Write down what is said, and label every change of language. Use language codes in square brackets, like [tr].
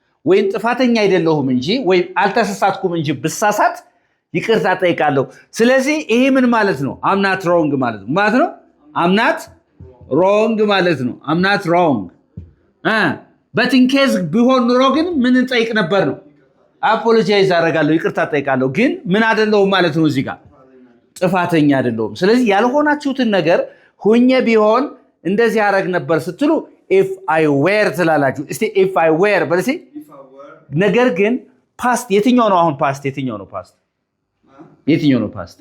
[am] ወይም ጥፋተኛ አይደለሁም እንጂ ወይም አልተሳሳትኩም እንጂ ብሳሳት ይቅርታ ጠይቃለሁ። ስለዚህ ይሄ ምን ማለት ነው? [en] I'm not wrong [am] ማለት ነው። [en] I'm not wrong ማለት ነው። I'm not wrong but in case [am] ቢሆን ኑሮ ግን ምን እንጠይቅ ነበር ነው? apologize አደርጋለሁ ይቅርታ ጠይቃለሁ። ግን ምን አይደለሁም ማለት ነው። እዚህ ጋር ጥፋተኛ አይደለሁም። ስለዚህ ያልሆናችሁትን ነገር ሁኜ ቢሆን እንደዚህ ያደርግ ነበር ስትሉ [en] if I were [am] ትላላችሁ። እስቲ if I were በልሲ [en] if I were, [am] ነገር ግን ፓስት የትኛው ነው? አሁን ፓስት የትኛው ነው? ፓስት የትኛው ነው? ፓስት